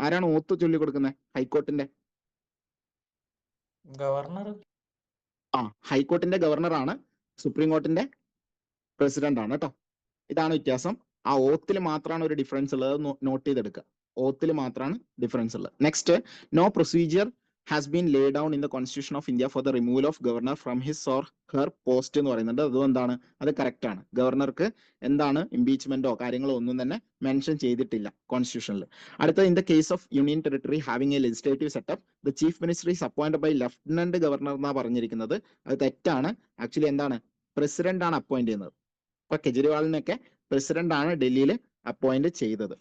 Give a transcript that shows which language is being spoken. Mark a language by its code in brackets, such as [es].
[ml] ആരാണ് ഓത്ത് ചൊല്ലിക്കൊടുക്കുന്നത് ഹൈക്കോർട്ടിന്റെ? Governor. ഹൈക്കോർട്ടിന്റെ governor ആണ്. Supreme കോർട്ടിന്റെ president ആണ് കേട്ടോ. ഇതാണ് വ്യത്യാസം. ആ ഓത്തിൽ മാത്രമാണ് ഒരു ഡിഫറൻസ് ഉള്ളത്. നോട്ട് ചെയ്തെടുക്കുക. ഓത്തിൽ മാത്രമാണ് ഡിഫറൻസ് ഉള്ളത്. [en] next, no procedure has been laid down in the Constitution of India for the removal of governor from his or her post [ml] എന്ന് പറയുന്നുണ്ട്. അതും എന്താണ്? അത് കറക്റ്റ് ആണ്. ഗവർണർക്ക് എന്താണ് ഇംപീച്ച്മെന്റോ കാര്യങ്ങളോ ഒന്നും തന്നെ മെൻഷൻ ചെയ്തിട്ടില്ല കോൺസ്റ്റിറ്റ്യൂഷനിൽ. അടുത്ത, [en] in the case of union territory having a legislative setup the chief minister is appointed by lieutenant governor [ml] എന്നാണ് പറഞ്ഞിരിക്കുന്നത്. അത് തെറ്റാണ്. ആക്ച്വലി എന്താണ്? പ്രസിഡന്റ് ആണ് അപ്പോയിന്റ് ചെയ്യുന്നത്. ഇപ്പൊ കെജ്രിവാളിനൊക്കെ പ്രസിഡന്റ് ആണ് ഡൽഹിയിൽ അപ്പോയിന്റ് ചെയ്തത്.